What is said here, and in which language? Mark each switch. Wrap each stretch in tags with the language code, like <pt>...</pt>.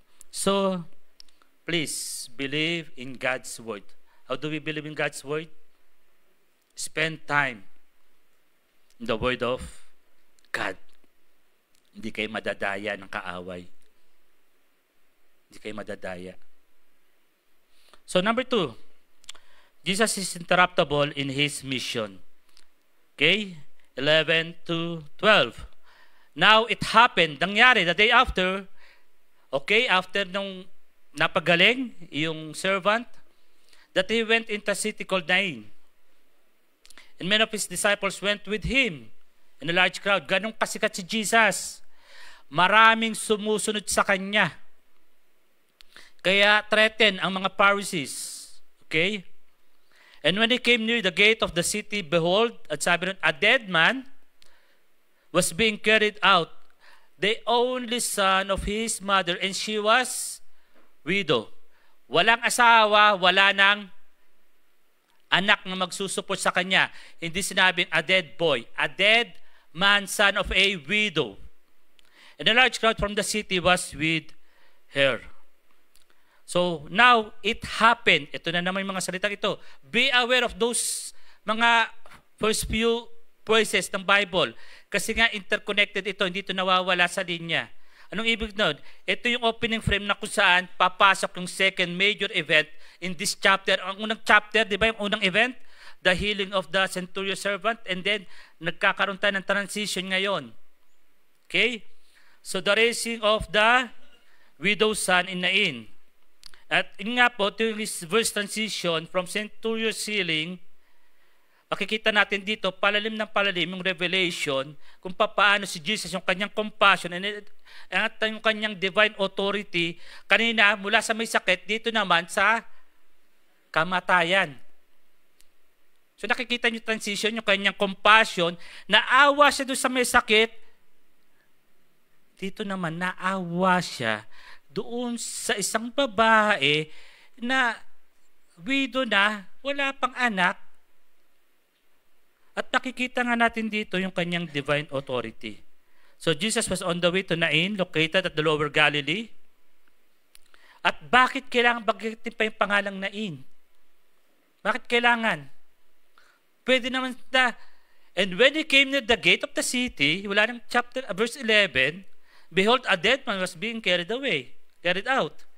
<en>So, please, believe in God's Word. How do we believe in God's Word? Spend time in the Word of God.</en> <tl>Hindi kayo madadaya ng kaaway. Hindi kayo madadaya.</tl> <en>So, number 2, Jesus is interruptible in His mission. Okay? 11 to 12. Now, it happened,</en> <tl>nangyari,</tl> <en>the day after, okay, after</en> <tl>nung napagaling, yung</tl> <en>servant, that he went into a city called Nain. And many of his disciples went with him in a large crowd.</en> <tl>Ganong kasikat si Jesus. Maraming sumusunod sa kanya. Kaya threaten ang mga Pharisees. Okay?</tl> <en>And when he came near the gate of the city, behold,</en> <tl>at sabi nun,</tl> <en>a dead man was being carried out, the only son of his mother, and she was widow.</en> <tl>Walang asawa, wala nang anak na magsusuport sa kanya. Hindi sinabing</tl> <en>a dead boy, a dead man, son of a widow. And a large crowd from the city was with her. So now, it happened.</en> <tl>Ito na naman yung mga salitang ito.</tl> <en>Be aware of those mga first few verses ng Bible.</en> <tl>Kasi nga interconnected ito, hindi ito nawawala sa linya. Anong ibig nun? Ito yung opening frame na kung saan papasok yung</tl> <en>second major event in this chapter. Ang unang chapter,</en> <tl>di ba yung unang</tl> <en>event? The healing of the centurion servant. And then,</en> <tl>nagkakaroon tayo ng transition ngayon. Okay?</tl> <en>So, the raising of the widow's son in Nain.</en> <tl>At yun nga po,</tl> <en>during this verse transition from centurion's healing,</en> <tl>makikita natin dito, palalim ng palalim yung revelation kung paano si Jesus, yung kanyang compassion at yung kanyang divine authority, kanina mula sa may sakit, dito naman sa kamatayan. So nakikita nyo transition, yung kanyang compassion, naawa siya doon sa may sakit, dito naman naawa siya doon sa isang babae na widow na, wala pang anak. At nakikita nga natin dito yung kanyang divine authority.</tl> <en>So Jesus was on the way to Nain, located at the lower Galilee.</en> <tl>At bakit kailangan bagitin pa yung pangalang Nain? Bakit kailangan? Pwede naman na,</tl> <en>and when he came near the gate of the city,</en> <tl>wala ng verse 11,</tl> <en>behold, a dead man was being carried out.</en>